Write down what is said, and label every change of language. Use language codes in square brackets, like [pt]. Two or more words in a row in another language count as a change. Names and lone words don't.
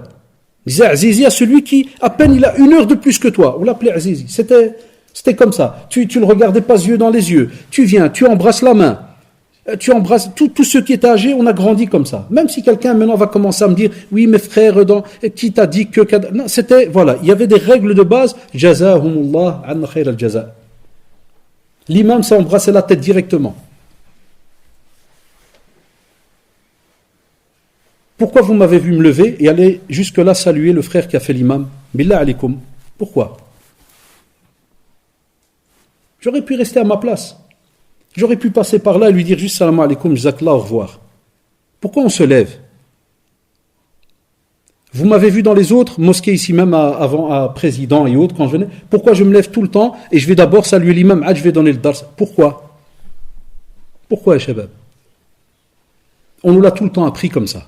[fr] On disait Azizi à celui qui, à peine il a 1 heure de plus que toi. On l'appelait Azizi. C'était comme ça. Tu le regardais pas yeux dans les yeux. Tu viens, tu embrasses la main. Tu embrasses tous ceux qui étaient âgés, on a grandi comme ça. Même si quelqu'un maintenant va commencer à me dire, oui, mes frères, qui t'a dit que. Non, c'était, voilà, il y avait des règles de base. [ar] جزاهم الله عن خير الجزاء. [fr] L'imam s'est embrassé la tête directement. Pourquoi vous m'avez vu me lever et aller jusque-là saluer le frère qui a fait l'imam? [ar] بالله عليكم. Pourquoi? [fr] J'aurais pu rester à ma place. J'aurais pu passer par là et lui dire juste [ar] سلام عليكم جزاك الله, [fr] au revoir. Pourquoi on se lève? Vous m'avez vu dans les autres mosquées ici même avant à président et autres quand je venais. Pourquoi je me lève tout le temps et je vais d'abord saluer l'imam, je vais donner le dars? Pourquoi? Pourquoi, Shabab? On nous l'a tout le temps appris comme ça.